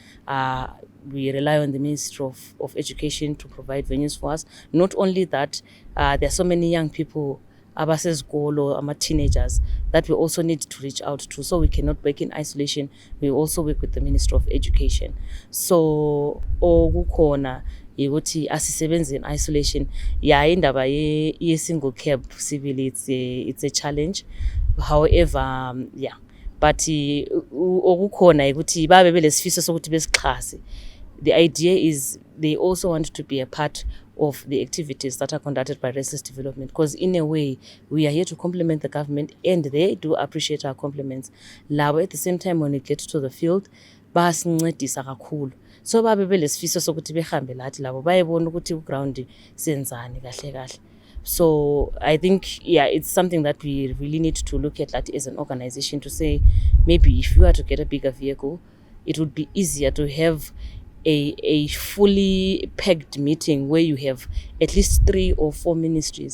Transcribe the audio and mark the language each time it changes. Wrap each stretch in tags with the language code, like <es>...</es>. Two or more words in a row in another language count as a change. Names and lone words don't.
<en>We rely on the Ministry of Education to provide venues for us. Not only that, there are so many young people, abasezikolo, teenagers, that we also need to reach out to. So we cannot work in isolation. We also work with the Ministry of Education.</en> <nd>So okukhona ukuthi asisebenze</nd> <en>in isolation. Yeah,</en> <nd>indaba ye</nd> <en>single cab civil, it's a challenge. However, yeah, but</en> <nd>okukhona ukuthi babe belesifiso sokuthi besixhase.</nd> <en>The idea is they also want to be a part of the activities that are conducted by Restless Development, because in a way we are here to complement the government and they do appreciate our compliments. Labo at the same time, when we get to the field,</en> <nd>basincedisa kakhulu. So babe belesifiso sokuthi behambe lathi labo bayebona ukuthi uground senzani kahle kahle.</nd> <en>So I think, yeah, it's something that we really need to look at that as an organization, to say maybe if you are to get a bigger vehicle, it would be easier to have a fully packed meeting where you have at least 3 or 4 ministries.</en>